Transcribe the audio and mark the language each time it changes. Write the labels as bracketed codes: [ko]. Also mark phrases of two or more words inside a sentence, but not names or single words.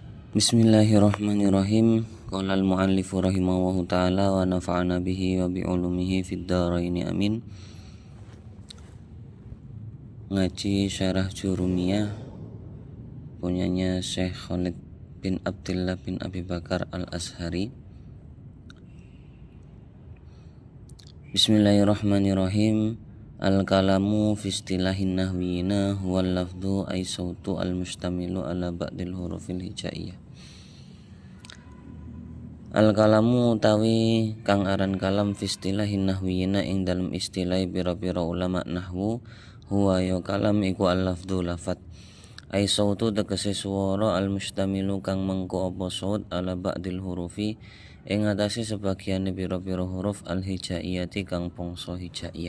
[ar] بسم الله الرحمن الرحيم. قال المؤلف رحمه الله تعالى ونفعنا به وبعلومه في الدارين آمين. [id] Ngaji syarah Jurumiyah punyanya Syekh Khalid bin Abdullah bin Abi Bakar al-Azhari. [ar] بسم الله الرحمن الرحيم. الكلام في اصطلاح النحويين هو اللفظ أي الصوت المشتمل على بعض الحروف الهجائية. [jv] Al-kalamu utawi kang aran kalam [ar] في اصطلاح النحويين [jv] ing dalam istilah pira-pira ulama nahwu huwa ya kalam iku al-lafdhu lafat [ar] أي صوت [jv] tegese swara al-mustamilu kang mengko apa saut [ar] على بعض الحروف [jv] ing atase sebagiane pira-pira huruf al-hijaiyati kang bangsa hijaiyah.